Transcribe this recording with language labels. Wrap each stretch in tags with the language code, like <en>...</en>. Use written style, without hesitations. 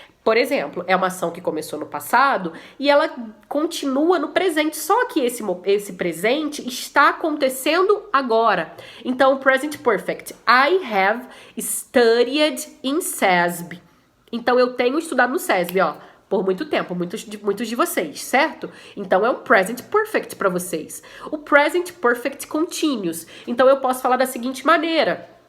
<pt>Por exemplo, é uma ação que começou no passado e ela continua no presente, só que esse presente está acontecendo agora. Então,</pt> <en>present perfect. I have studied in SESB.</en> <pt>Então, eu tenho estudado no SESB, ó, por muito tempo, muitos de vocês, certo? Então, é um present perfect para vocês. O present perfect continuous. Então, eu posso falar da seguinte maneira.</pt>